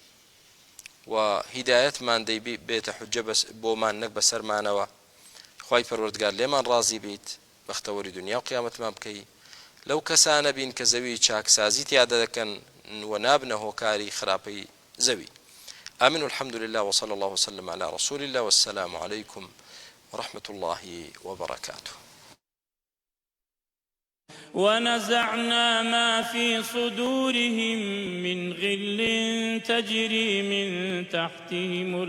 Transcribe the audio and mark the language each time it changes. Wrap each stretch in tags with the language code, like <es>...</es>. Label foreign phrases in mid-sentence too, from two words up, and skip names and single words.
<ckb>و هیدایەتمان دەی بێتە حوجە بۆمان نەک بەسەرمانەوە خوای پەروەردگار لێمان ڕازی بیت بەختەوەری دنیا و قیامەتمان بکەی لەو کەسانە بین کە زەوی چاکسازی تیادا دەکەن و نابنە هۆکاری خراپەی زەوی</ckb> <ar>آمين والحمد لله وصلى الله وسلم على رسول الله والسلام عليكم ورحمة الله وبركاته ونزعنا ما في صدورهم من غل تجري من تحتهم</ar>